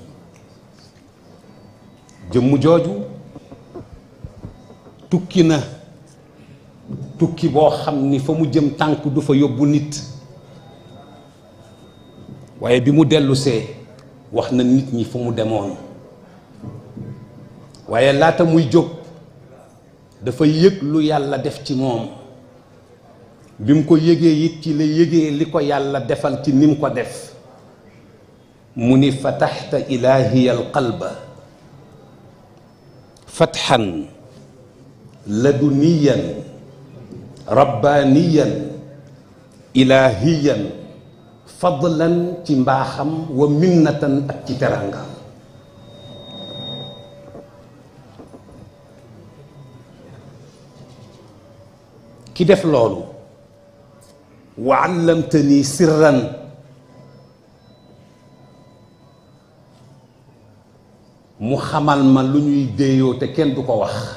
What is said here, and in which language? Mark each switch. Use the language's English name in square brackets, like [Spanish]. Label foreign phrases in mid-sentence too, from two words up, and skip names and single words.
[Wolof] jëmm jooju tukki na tukki boo xam ni fa mu jëm tànk du fa yóbbu nit waaye bi mu dellusee wax na nit ñi fu mu demoon waaye laata muy jóg dafa yëg lu yàlla def ci moom. bi mu ko yëgee it ci la yëgee li ko yàlla defal ci ni mu ko def mu ni [Arabic] فتحت إلهي القلب فتحا لدنيا ربانيا إلهيا فضلا [Wolof] ci mbaaxam [Arabic] ومنة [Wolof] ak ci teranga. ki def loolu [Arabic] وعلمتني سرا [Wolof] mu xamal ma lu ñuy déeyoo te kenn du ko wax